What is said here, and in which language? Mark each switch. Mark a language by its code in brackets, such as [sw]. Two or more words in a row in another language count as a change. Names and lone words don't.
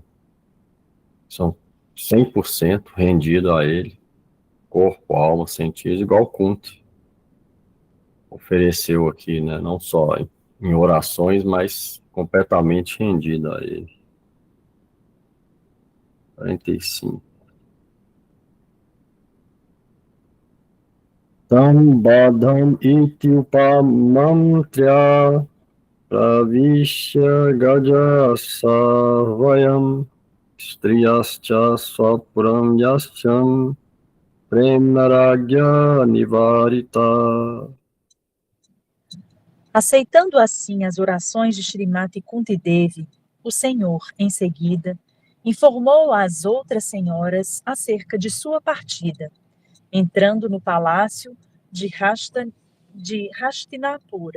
[pt] São 100% rendido a ele, corpo, alma, sentido, igual Kunti ofereceu aqui, né? Não só em orações, mas completamente rendido a ele. 45. [sa] तं बाढम् इति उपामन्त्र्य प्रविश्य गजसाह्वयम् स्त्रियश्च स्वपुरं यास्यन् प्रेम्णा राज्ञा निवारितः. [pt] Aceitando assim as orações de Srimati Kunti Devi, o Senhor, em seguida, informou às outras senhoras acerca de sua partida, entrando no palácio de Hastinapura.